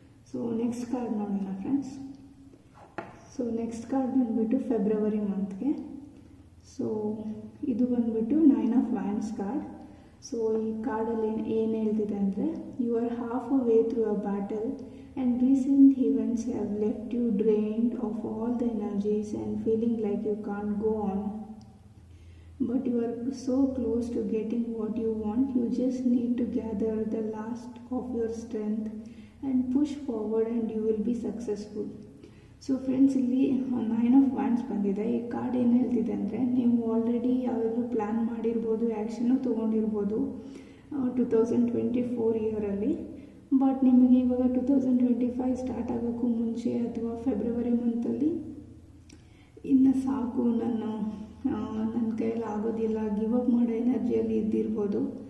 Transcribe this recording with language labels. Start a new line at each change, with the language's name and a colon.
Kannada: So next card ನೋಡೋಣ friends. So next card ಬಂದುಬಿಟ್ಟು February ಮಂತ್ಗೆ. So ಇದು ಬಂದುಬಿಟ್ಟು 9 ಆಫ್ ವ್ಯಾಂಡ್ಸ್ ಕಾರ್ಡ್. ಸೊ ಈ ಕಾರ್ಡಲ್ಲಿ ಏನು ಹೇಳ್ತಿದೆ ಅಂದರೆ,
English: You are half a way through a battle and recent events have left you drained of all the energies and feeling like you can't go on. But you are so close to getting what you want, you just need to gather the last of your strength and push forward and you will be successful.
Kannada: So friends, ಇಲ್ಲಿ 9 of wands ಬಂದಿದೆ. ಈ card ಏನು ಹೇಳ್ತಿದೆ ಅಂದರೆ, ನೀವು already ಯಾವುದಾದ್ರೂ plan ಮಾಡಿರ್ಬೋದು, action ತೊಗೊಂಡಿರ್ಬೋದು 2024 ಇಯರಲ್ಲಿ. But ನಿಮಗೆ ಇವಾಗ 2025 ಸ್ಟಾರ್ಟ್ ಆಗೋಕ್ಕೂ ಮುಂಚೆ ಅಥವಾ ಫೆಬ್ರವರಿ ಮಂತಲ್ಲಿ ಇನ್ನು ಸಾಕು, ನನ್ನ ಕೈಯಲ್ಲಿ ಆಗೋದಿಲ್ಲ, ಗಿವ್ ಅಪ್ ಮಾಡೋ ಎನರ್ಜಿಯಲ್ಲಿ ಇದ್ದಿರ್ಬೋದು.